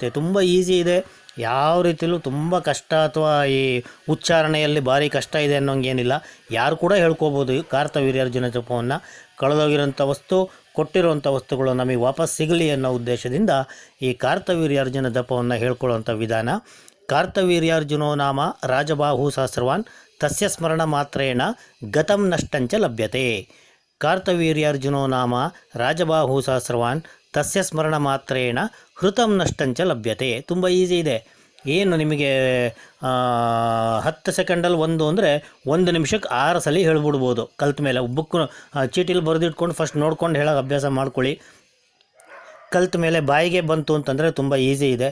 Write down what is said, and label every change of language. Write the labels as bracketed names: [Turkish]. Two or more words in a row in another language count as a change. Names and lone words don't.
[Kannada] ತುಂಬ ಈಸಿ ಇದೆ, ಯಾವ ರೀತಿಯಲ್ಲೂ ತುಂಬ ಕಷ್ಟ ಅಥವಾ ಈ ಉಚ್ಚಾರಣೆಯಲ್ಲಿ ಭಾರಿ ಕಷ್ಟ ಇದೆ ಅನ್ನೋಂಗೇನಿಲ್ಲ. ಯಾರು ಕೂಡ ಹೇಳ್ಕೋಬೋದು ಕಾರ್ತವೀರ್ಯಾರ್ಜುನ ಜಪವನ್ನು. ಕಳೆದೋಗಿರೋಂಥ ವಸ್ತು, ಕೊಟ್ಟಿರುವಂಥ ವಸ್ತುಗಳು ನಮಗೆ ವಾಪಸ್ ಸಿಗಲಿ ಅನ್ನೋ ಉದ್ದೇಶದಿಂದ ಈ ಕಾರ್ತವೀರ್ಯಾರ್ಜುನ ಜಪವನ್ನು ಹೇಳ್ಕೊಳ್ಳುವಂಥ ವಿಧಾನ. [Sanskrit] ಕಾರ್ತವೀರ್ಯಾರ್ಜುನೋ ನಾಮ ರಾಜಬಾಹು ಸಹಸ್ರವಾನ್ ತಸ್ಯ ಸ್ಮರಣ ಮಾತ್ರೇಣ ಗತಂ ನಷ್ಟಂಚ ಲಭ್ಯತೆ. ಕಾರ್ತವೀರ್ಯಾರ್ಜುನೋ ನಾಮ ರಾಜಬಾಹು ಸಹಸ್ರವಾನ್ ತಸ್ಯ ಸ್ಮರಣ ಮಾತ್ರೇಣ ಹೃತಂ ನಷ್ಟಂಚ ಲಭ್ಯತೆ. [Kannada] ತುಂಬ ಈಸಿ ಇದೆ. ಏನು ನಿಮಗೆ 10 ಸೆಕೆಂಡಲ್ಲಿ ಒಂದು ಅಂದರೆ 1 ನಿಮಿಷಕ್ಕೆ 6 ಸಲ ಹೇಳ್ಬಿಡ್ಬೋದು ಕಲ್ತ ಮೇಲೆ. ಬುಕ್ ಚೀಟಿಲಿ ಬರೆದಿಟ್ಕೊಂಡು ಫಸ್ಟ್ ನೋಡ್ಕೊಂಡು ಹೇಳೋ ಅಭ್ಯಾಸ ಮಾಡ್ಕೊಳ್ಳಿ. ಕಲ್ತ ಮೇಲೆ ಬಾಯಿಗೆ ಬಂತು ಅಂತಂದರೆ ತುಂಬ ಈಸಿ ಇದೆ.